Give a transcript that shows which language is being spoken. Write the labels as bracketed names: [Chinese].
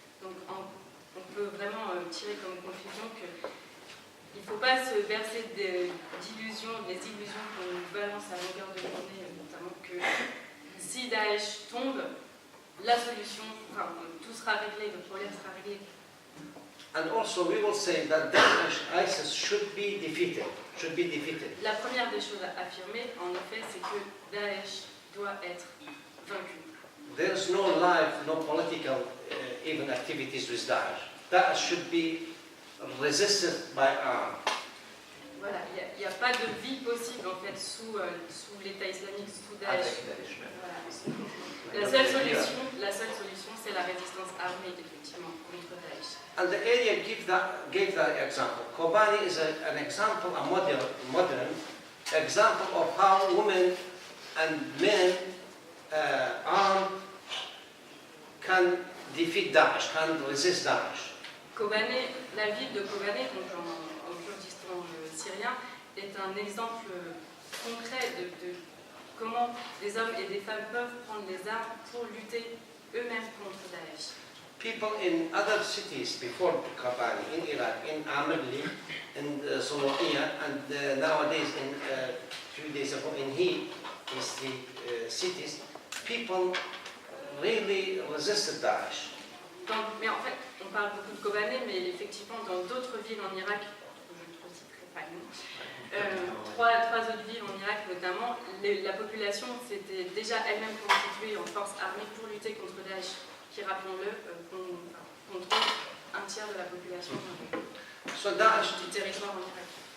[French] Donc on peut vraiment tirer comme conclusion que il ne faut pas se verser d'illusions, des illusions qu'on nous balance à longueur de journée, notamment que si Daesh tombe, la solution, tout sera réglé, le problème sera réglé. [English] And also we will say that Daesh, ISIS should be defeated. [French] La première des choses à affirmer, en effet, c'est que Daesh doit être vaincu. [English] There's no life, no political even activities with Daesh. Daesh should be resisted by arms. [French] Voilà, il n'y a pas de vie possible en fait sous l'État islamique, sous Daesh. Voilà. La seule solution, c'est la résistance armée, effectivement, contre Daesh. [English] And the area gave that example. Kobani is an example, a modern example of how women and men armed can defeat Daesh, can resist Daesh. [French] Kobané, la ville de Kobané, donc en Kurdistan syrien, est un exemple concret de comment des hommes et des femmes peuvent prendre les armes pour lutter eux-mêmes contre Daesh. [English] People in other cities before Kobani, in Iraq, in Amirli, in Solokia, and nowadays, a few days ago in He, these cities, people really resisted Daesh. [French] Mais en fait, on parle beaucoup de Kobané, mais effectivement, dans d'autres villes en Irak, je ne citerai pas le nom, trois autres villes en Irak notamment, la population s'était déjà elle-même constituée en force armée pour lutter contre Daesh, qui, rappelons-le, contrôle un tiers de la population du territoire en Irak.